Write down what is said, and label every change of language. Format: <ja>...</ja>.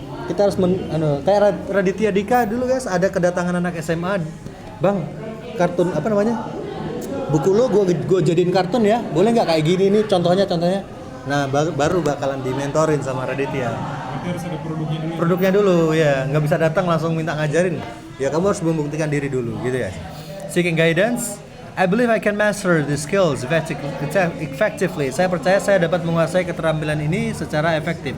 <id>kita harus kayak Raditya Dika dulu guys, ada kedatangan anak SMA, bang kartun apa namanya, buku lo gue jadiin kartun ya, boleh nggak kayak gini nih contohnya. Nah baru bakalan dimentorin sama Raditya. Berarti harus ada produknya dulu. Produknya dulu ya, nggak bisa datang langsung minta ngajarin. Ya kamu harus membuktikan diri dulu gitu ya.</id> <en>Seeking guidance, I believe I can master the skills effectively.</en> <id>Saya percaya saya dapat menguasai keterampilan ini secara efektif.</id>